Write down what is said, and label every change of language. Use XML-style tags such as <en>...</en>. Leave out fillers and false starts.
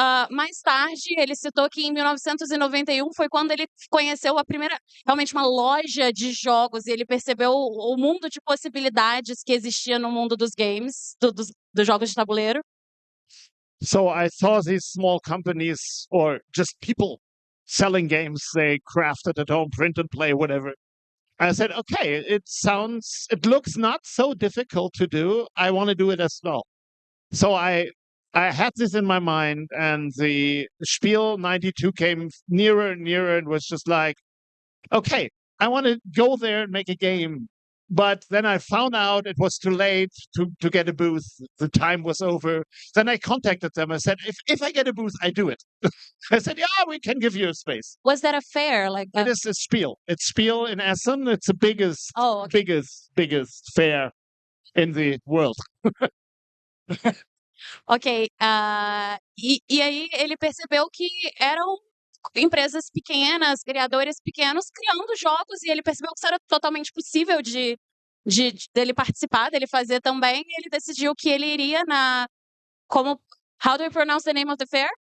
<pt>Mais tarde, ele citou que em 1991 foi quando ele conheceu a primeira, realmente uma loja de jogos, e ele percebeu o mundo de possibilidades que existia no mundo dos games, dos jogos de tabuleiro.</pt> <en>So I saw these small companies or just people selling games they crafted at home, print and play, whatever. And I said, okay, it looks not so difficult to do. I want to do it as well. So I had this in my mind, and the Spiel 92 came nearer and nearer and was just like, okay, I want to go there and make a game. But then I found out it was too late to get a booth. The time was over. Then I contacted them. I said, if I get a booth, I do it. I said, yeah, we can give you a space. Was that a fair? It is a Spiel. It's Spiel in Essen. It's the biggest, biggest fair in the world. Ok.</en> <pt>E aí ele percebeu que eram empresas pequenas, criadores pequenos, criando jogos, e ele percebeu que isso era totalmente possível dele participar, dele fazer também, e ele decidiu que ele iria</pt> <en>How do you pronounce the name of the fair?</en>